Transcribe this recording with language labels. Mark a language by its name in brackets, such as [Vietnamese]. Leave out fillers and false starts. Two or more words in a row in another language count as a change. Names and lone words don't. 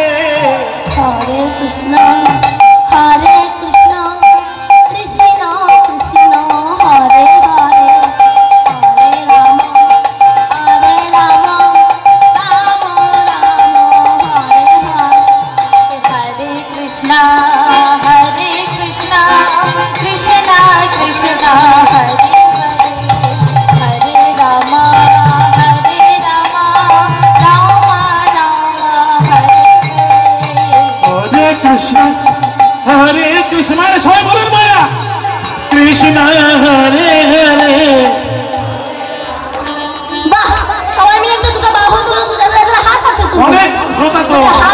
[Sanskrit] হরে কৃষ্ণ কৃষ্ণ কৃষ্ণ কৃষ্ণ হরে হরে হরে রাম রাম রাম রাম হরে হরে। हरे कृष्णा कृष्णा कृष्णा हरे हरे राम राम राम हरे [Bangla] হরে কৃষ্ণ হরে কৃষ্ণ মানে সবাই বলুন মায়া কৃষ্ণ হরে হরে। বাহ, সবাই মিলে একটু দুটো বাহু তুলুন, যাদের যাদের হাত আছে তুলুন। অনেক শ্রোতা তো হাত